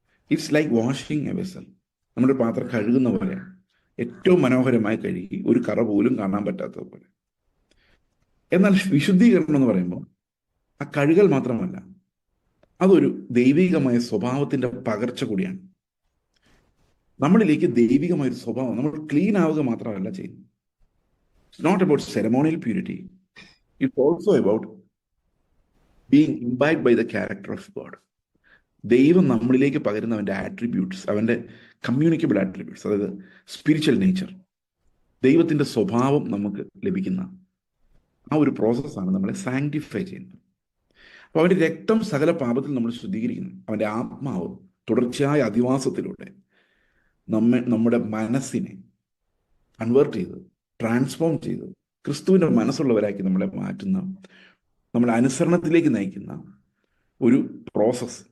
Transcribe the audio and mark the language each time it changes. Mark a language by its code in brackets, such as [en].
[en] It's like washing a vessel. [ml] നമ്മുടെ പാത്രം കഴുകുന്ന പോലെയാണ്, ഏറ്റവും മനോഹരമായി കഴുകി ഒരു കറ പോലും കാണാൻ പറ്റാത്തത് പോലെ. എന്നാൽ വിശുദ്ധീകരണം എന്ന് പറയുമ്പോൾ ആ കഴുകൽ മാത്രമല്ല, അതൊരു ദൈവികമായ സ്വഭാവത്തിന്റെ പകർച്ച കൂടിയാണ്. നമ്മളിലേക്ക് ദൈവികമായ ഒരു സ്വഭാവം, നമ്മൾ ക്ലീൻ ആവുക മാത്രമല്ല ചെയ്യുന്നത്. [en] It's not about ceremonial purity. It's also about being imbued by the character of God. [ml] ദൈവം നമ്മളിലേക്ക് പകരുന്ന അവൻ്റെ ആട്രിബ്യൂട്ട്സ്, അവൻ്റെ കമ്മ്യൂണിക്കബിൾ ആട്രിബ്യൂട്ട്സ്, അതായത് സ്പിരിച്വൽ നേച്ചർ, ദൈവത്തിൻ്റെ സ്വഭാവം നമുക്ക് ലഭിക്കുന്ന ആ ഒരു പ്രോസസ്സാണ് നമ്മളെ സാങ്ക്ടിഫൈ ചെയ്യുന്നത്. അപ്പോൾ അവൻ്റെ രക്തം സകല പാപത്തിൽ നമ്മൾ ശുദ്ധീകരിക്കുന്നു. അവൻ്റെ ആത്മാവ് തുടർച്ചയായ അധിവാസത്തിലൂടെ നമ്മുടെ മനസ്സിനെ കൺവേർട്ട് ചെയ്ത് ട്രാൻസ്ഫോം ചെയ്ത് ക്രിസ്തുവിൻ്റെ മനസ്സുള്ളവരാക്കി നമ്മളെ മാറ്റുന്ന, നമ്മളെ അനുസരണത്തിലേക്ക് നയിക്കുന്ന ഒരു പ്രോസസ്സ്.